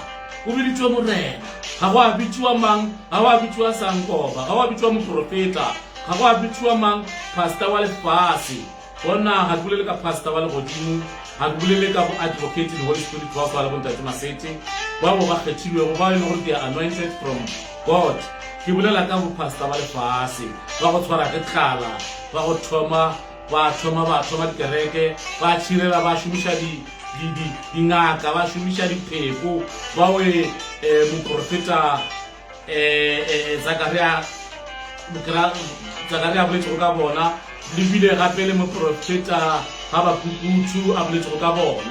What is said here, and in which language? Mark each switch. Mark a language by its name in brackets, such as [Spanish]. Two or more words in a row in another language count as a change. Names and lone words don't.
[Northern Sotho] O biditšwe Morena, ga go a bitšiwa mang, ga go a bitšiwa sangoma, ga go a bitšiwa moprofeta, ga go a bitšiwa mang, pastor wa lefase. Bona ga ke bolele ka pastor wa legodimo, ga ke bolele ka bo [English] advocate the Holy Spirit [Northern Sotho] ba fa le bontate Masete ba bo ba kgethilwego ba e le gore [English] they are anointed from God. [Northern Sotho] Ke bolela ka bo pastor wa lefase ba go tshwara ke tlala, ba go thoma dikereke, ba tšhirela, ba šomiša dingaka, ba šomiša dipheko, ba we moprofeta Zakaria boletšego ka bona, le bile gape le moprofeta ga Bapukutsu a boletšego ka bona.